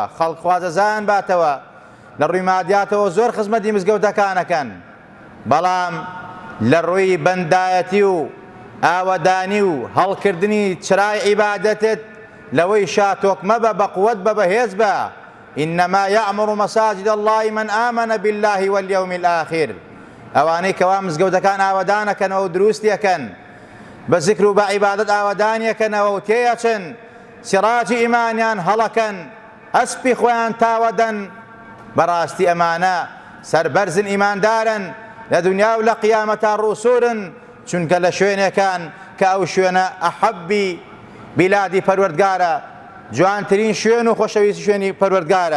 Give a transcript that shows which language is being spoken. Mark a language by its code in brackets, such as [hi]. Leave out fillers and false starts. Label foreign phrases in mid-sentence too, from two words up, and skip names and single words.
[ckb] خەڵق خوازەزان باتەوە، لە ڕووی مادیاتەوە زۆر خزمەتی مزگەوتەکانەکەن، بەڵام لە ڕووی بەندایەتی و ئاوەدانی و هەڵکردنی چرای عیبادەتت لەوەی شاتۆک مەبە، بەقووەت بە، بەهێز بە. [ar] إنما يعمر مساجد الله من آمن بالله واليوم الآخر. [ckb] ئەوانەی کەوا مزگەوتەکان ئاوەدانەکەنەوە و دروستیەکەن، بە زیکر و بە عیبادەت ئاوەدانیەکەنەوە و تێیەچن، سیراجی ئیمانیان هەڵەکەن، ئەسپی خۆیان تاوەدەن. بەڕاستی ئەمانە سەربەرزن، ئیماندارن، لە دنیا و لە قیامەتا ڕووسورن، چونکە لە شوێنێکان کە ئەو شوێنە ئەحەبی بیلادی پەروەردگارە، جوانترین شوێن و خۆشەویستی شوێنی پەروەردگارە.